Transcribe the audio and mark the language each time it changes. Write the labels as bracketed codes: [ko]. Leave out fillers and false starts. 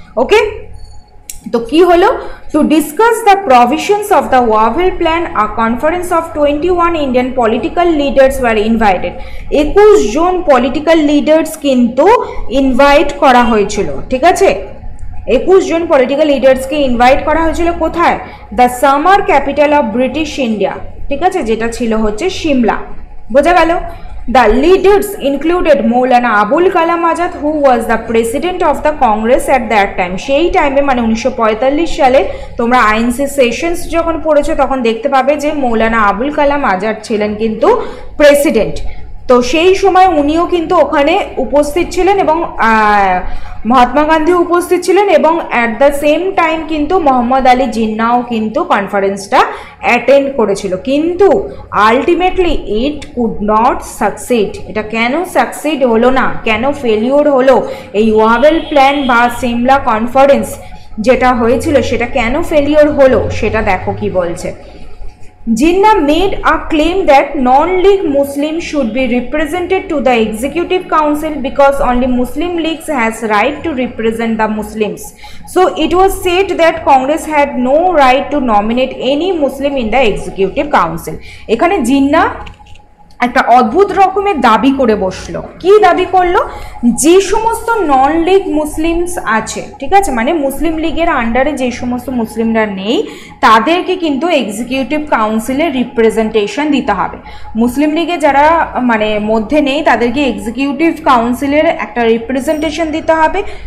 [en] okay, [bn] তো কি হলো, [en] To discuss the provisions of the Wavell plan a conference of 21 Indian political leaders were invited. [bn] 21 John political leaders কিন্তু invite করা হয়েছিল, ঠিক আছে, 21 জন পলিটিক্যাল লিডার্সকে ইনভাইট করা হয়েছিল কোথায়, the summer capital of British India, ঠিক আছে, যেটা ছিল হচ্ছে সিমলা। বোঝা গেল। [en] The leaders included Maulana Abul Kalam Azad, who was the president of the Congress at that time. [bn] সেই টাইমে মানে 1945 সালে তোমরা আইএনসি সেশনস যখন পড়েছো তখন দেখতে পাবে যে মৌলানা আবুল কালাম আজাদ ছিলেন কিন্তু প্রেসিডেন্ট। তো সেই সময় উনিও কিন্তু ওখানে উপস্থিত ছিলেন এবং মহাত্মা গান্ধী উপস্থিত ছিলেন, এবং [en] at the same time [bn] কিন্তু মোহাম্মদ আলী জিন্নাও কিন্তু কনফারেন্সটা অ্যাটেন্ড করেছিল, কিন্তু [en] Ultimately it could not succeed. [bn] এটা কেন সাকসিড হলো না, কেন ফেলিওর হলো, এই ওয়াভেল প্ল্যান বা সিমলা কনফারেন্স যেটা হয়েছিল সেটা কেন ফেলিওর হলো সেটা দেখো কি বলছে। [en] Jinnah made a claim that non-League Muslims should be represented to the Executive Council because only Muslim League has right to represent the Muslims. So it was said that Congress had no right to nominate any Muslim in the Executive Council. [bn] এখানে জিন্নাহ একটা অদ্ভুত রকমের দাবি করে বসলো। কি দাবি করলো? যে সমস্ত নন লীগ মুসলিমস আছে, ঠিক আছে, মানে মুসলিম লীগের আন্ডারে যে সমস্ত মুসলিমরা নেই তাদেরকে কিন্তু এক্সিকিউটিভ কাউন্সিলে রিপ্রেজেন্টেশন দিতে হবে। মুসলিম লীগে যারা মানে মধ্যে নেই তাদেরকে এক্সিকিউটিভ কাউন্সিলের একটা রিপ্রেজেন্টেশন দিতে হবে।